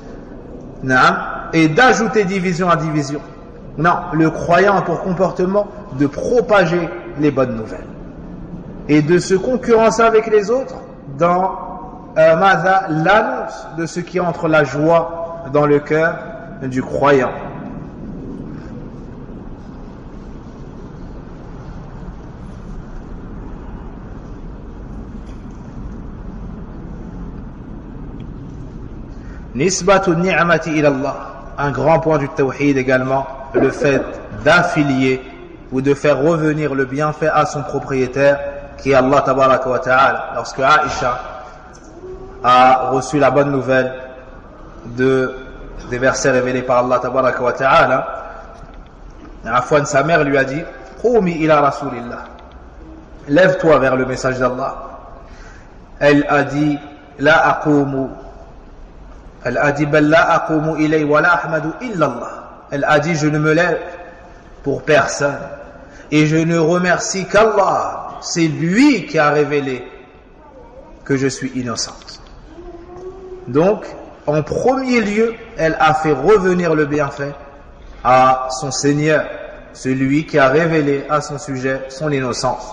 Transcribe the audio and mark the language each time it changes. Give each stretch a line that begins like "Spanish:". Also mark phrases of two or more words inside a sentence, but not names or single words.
French: Et d'ajouter division à division. Non, le croyant a pour comportement de propager les bonnes nouvelles et de se concurrencer avec les autres dans l'annonce de ce qui entre la joie dans le cœur du croyant.
Arabic: نسبة نعمة إلى الله,
French: un grand point du tawhid également, le fait d'affilier ou de faire revenir le bienfait à son propriétaire qui est
Arabic: الله تبارك وتعالى.
French: Lorsque Aisha a reçu la bonne nouvelle des versets révélés par
Arabic: الله تبارك وتعالى,
French: Afwan, sa mère lui a dit
Arabic: قومي إلى رسول الله,
French: lève-toi vers le message d'Allah. Elle a dit
Arabic: لا أقوم,
French: elle a dit
Arabic: بل لا أقوم إليه ولا أحمد إلا الله.
French: Elle a dit je ne me lève pour personne et je ne remercie qu'Allah, c'est lui qui a révélé que je suis innocente. Donc en premier lieu, elle a fait revenir le bienfait à son Seigneur, celui qui a révélé à son sujet son innocence.